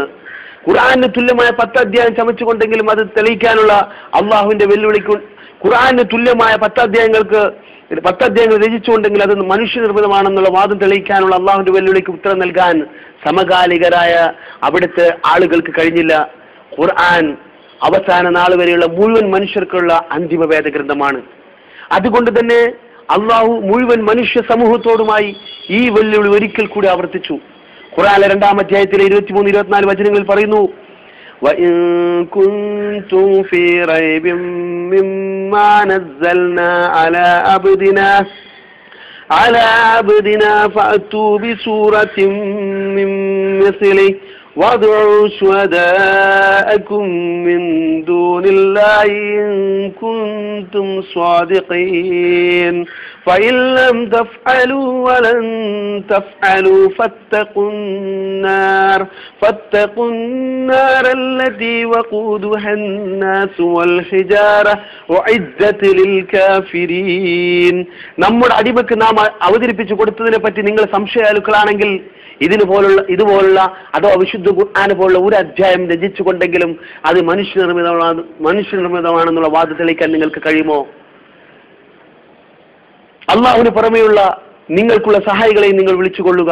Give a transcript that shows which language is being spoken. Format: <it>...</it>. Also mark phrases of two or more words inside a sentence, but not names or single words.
<ml>ഖുർആനിന് തുല്യമായ 10 അധ്യായം ചമച്ചുകൊണ്ടെങ്കിലും അത് തെളിയിക്കാനുള്ള അള്ളാഹുവിന്റെ വെല്ലുവിളിക്ക്, ഖുർആനിന് തുല്യമായ 10 അധ്യായങ്ങൾ രചിച്ചുകൊണ്ടെങ്കിൽ അത് മനുഷ്യനിർമ്മിതമാണെന്നുള്ള വാദം തെളിയിക്കാനുള്ള അള്ളാഹുവിന്റെ വെല്ലുവിളിക്ക് ഉത്തരം നൽകാൻ സമകാലികരായ അവിടുത്തെ ആളുകൾക്ക് കഴിഞ്ഞില്ല. ഖുർആൻ അവസാന നാൾ വരെയുള്ള മുഴുവൻ മനുഷ്യർക്കുള്ള അന്തിമ വേദഗ്രന്ഥമാണ്. അതുകൊണ്ട് തന്നെ അള്ളാഹു മുഴുവൻ മനുഷ്യ സമൂഹത്തോടുമായി ഈ വെല്ലുവിളി ഒരിക്കൽ കൂടി ആവർത്തിച്ചു. ഖുർആനിലെ 2-ാം അധ്യായത്തിലെ 23-24 വചനങ്ങളിൽ പറയുന്നു,</ml> <ar>وَإِن كُنتُمْ فِي رَيْبٍ مِّمَّا نَزَّلْنَا عَلَى عَبْدِنَا فَأْتُوا بِسُورَةٍ مِّن مِّثْلِهِ وَادْعُوا شُهَدَاءَكُم مِّن دُونِ اللَّهِ إِن كُنتُمْ صَادِقِينَ فإن لم تفعلوا ولن تفعلوا فاتقوا النار التي وقودها الناس والحجارة أعدت للكافرين.</ar> <ml>നമ്മുടെ അടിമക്ക് നാം അവതരിപ്പിച്ചു കൊടുത്തതിനെ പറ്റി നിങ്ങൾ സംശയാലുക്കളാണെങ്കിൽ ഇതുപോലുള്ള അതോ വിശുദ്ധ ഖുർആൻ പോലുള്ള ഒരു അധ്യായം രചിച്ചുകൊണ്ടെങ്കിലും അത് മനുഷ്യനിർമ്മിതമാണെന്നുള്ള വാദം തെളിയിക്കാൻ നിങ്ങൾക്ക് കഴിയുമോ? അള്ളാഹുവിന് പുറമെയുള്ള നിങ്ങൾക്കുള്ള സഹായികളെയും നിങ്ങൾ വിളിച്ചുകൊള്ളുക.</ml>